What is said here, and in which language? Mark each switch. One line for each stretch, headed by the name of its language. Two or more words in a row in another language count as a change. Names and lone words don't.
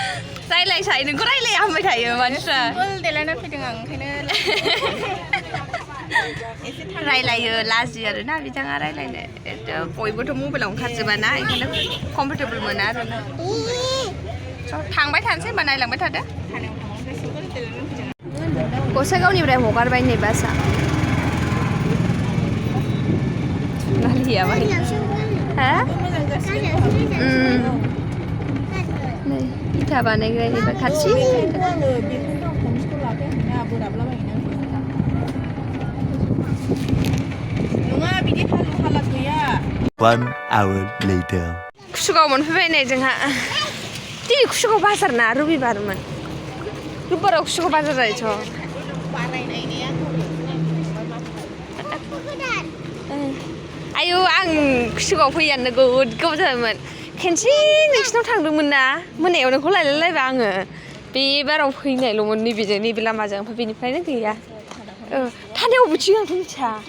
Bodo: रायलायसाय नोंखौ रायलाया होनबाय थायो मानसिफ्रा देलायना फैदों आं ओंखायनो रायलायो लाजियो आरोना बिथाङा रायलायनो बयबोथ' मबाइलाव ओंखारजोबाना ओंखायनो कमफर्टेबल मोना आरोना थांबाय थानोसै होनबा नायलांबाय थादो गसाइगावनिफ्राय हगारबाय नै बासआ नालिया बाहाय हा नै इथा बानायग्रा एबा खाथि
English: One hour later.
Bodo: कुसुगाव मोनफैबाय नै जोंहा दिनै कुसुगाव बाजार ना रबिबारमोन रबिबाराव कुसुगाव बाजार जायोथ' आयौ आं कुसुगाव फैयानो गोद गोबाव जाबायमोन खेनसे नोंसिनाव थांदोंमोन ना मोनायाव नोंखौ लायलायलायबाय आङो बे बाराव फैनायल'मोन नैबेजों नैबे लामाजों ओमफ्राय बेनिफ्रायनो गैया थानायाव बिथिं आंथ' मिथिया